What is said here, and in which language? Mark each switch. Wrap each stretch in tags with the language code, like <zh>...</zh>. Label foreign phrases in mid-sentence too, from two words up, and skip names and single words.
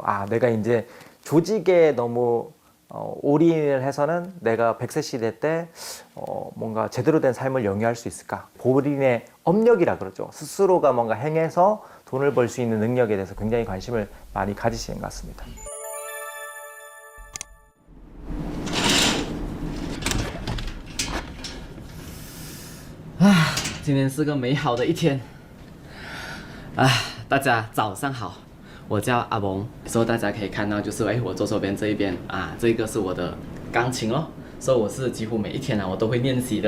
<ko>아, 내가 이제 조직에 너무 올인을 해서는 내가 100세 시대 때 뭔가 제대로 된 삶을 영위할 수 있을까? 본인의 업력이라 그러죠. 스스로가 뭔가 행해서 돈을 벌 수 있는 능력에 대해서 굉장히 관심을 많이 가지시는 것 같습니다.</ko> <zh>今天是个美好的一天。大家早上好。我叫阿蒙，所以大家可以看到，就是我左手边这一边这个是我的钢琴哦，所以我是几乎每一天我都会练习的。</zh>